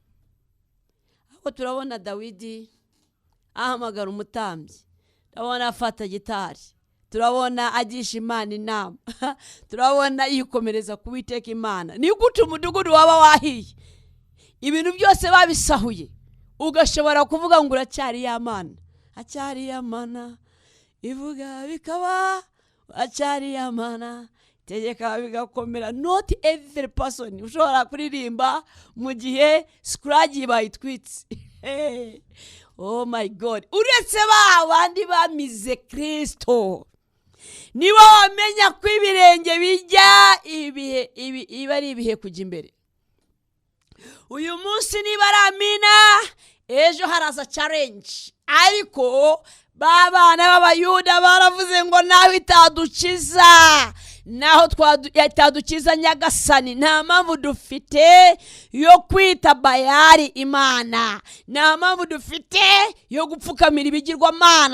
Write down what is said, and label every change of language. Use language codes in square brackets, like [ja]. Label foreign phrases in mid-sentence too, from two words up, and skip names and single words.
[rw] Aho turabona Dawidi ahamagara umutambyi, turabona afata gitari, turabona agisha Imana inama, turabona yikomereza kubiteka Imana. Ni gute umudugudu waba wahiye, ibintu byose babisahuye, ugashobora kuvuga ngo uracyari ya Mana, acyari ya Mana ivuga bikaba, acyari ya Mana tegeka bigakomera. [en] Not every person [rw] ushobora kuririmba mu gihe skuragi bayitwitse. [en] Oh my God, [rw] uretse bandi bamize Kristo nibo wamenya ko ibirenge bijya iba ari ibihe kujya imbere. Uyu munsi niba ari amina, ejo haraza challenge. Ariko babana b'Abayuda baravuze ngo nawe itadukiza, naho itadukiza Nyagasani, nta mpamvu dufite yo kwita Bayali Imana, nta mpamvu dufite yo gupfukamira ibigirwamana.